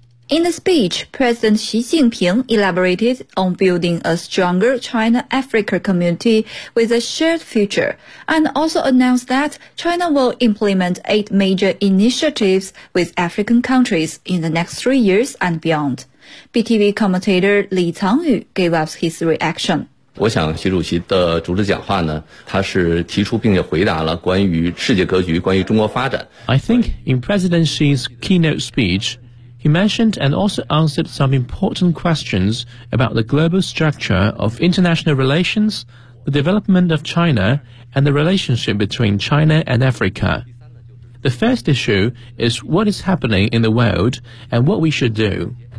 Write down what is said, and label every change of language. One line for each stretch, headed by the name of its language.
English: In the speech, President Xi Jinping elaborated on building a stronger China-Africa community with a shared future, and also announced that China will implement 8 major initiatives with African countries in the next 3 years and beyond. BTV commentator Li Changyu gave us his reaction.
Chinese: 我想习主席的主旨讲话呢，他是提出并且回答了关于世界格局，关于中国发展。
English: I think in President Xi's keynote speech,He mentioned and also answered some important questions about the global structure of international relations, the development of China, and the relationship between China and Africa. The first issue is what is happening in the world and what we should do.